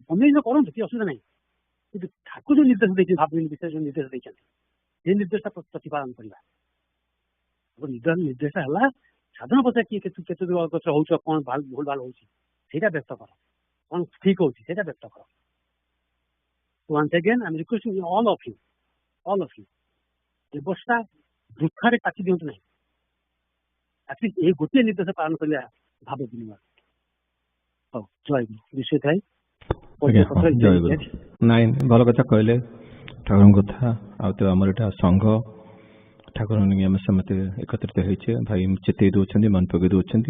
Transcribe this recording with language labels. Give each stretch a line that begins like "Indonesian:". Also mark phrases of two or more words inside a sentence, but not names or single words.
Odia: ଅନ୍ୟ ଜିନିଷ କରନ୍ତୁ, କିଛି ଅସୁବିଧା ନାହିଁ, କିନ୍ତୁ ଠାକୁର ଯୋଉ ନିର୍ଦ୍ଦେଶ ଦେଇଛନ୍ତି, ଭାବିନି ବିଷୟରେ ଯୋଉ ନିର୍ଦ୍ଦେଶ ଦେଇଛନ୍ତି, ସେ ନିର୍ଦ୍ଦେଶଟା ପ୍ରତିପାଳନ କରିବା। ନିର୍ଦ୍ଦେଶ ହେଲା ସାଧନ ପଛରେ କିଏ କେତେ ଦୂର ଅଗ୍ରସର ହଉଛ, କଣ ଭୁଲ ଭାଲ ହଉଛି ସେଇଟା ବ୍ୟକ୍ତ କର, କଣ ଠିକ ହଉଛି ସେଇଟା ବ୍ୟକ୍ତ କର।
English: Once again, I'm requesting all of you,
Odia: ଏ ବର୍ଷଟା ବୃଥାରେ କାଟି ଦିଅନ୍ତୁ ନାହିଁ। ଆଟଲିଷ୍ଟ ଏଇ ଗୋଟିଏ ନିର୍ଦ୍ଦେଶ ପାଳନ କରିବା ଭାବ ବିନିମୟ। ହଉ, ଜୟଗୁରୁ। ବିଷୟ ଥାଏ ନାଇଁ, ଭଲ କଥା କହିଲେ ଠାକୁରଙ୍କ କଥା। ଆଉ ତ ଆମର ଏଇଟା ସଂଘ ଠାକୁର ଆମେ ସମସ୍ତେ ଏକତ୍ରିତ ହେଇଛେ, ଭାଇ ଚେତେଇ ଦଉଛନ୍ତି, ମନେ ପକେଇ ଦଉଛନ୍ତି।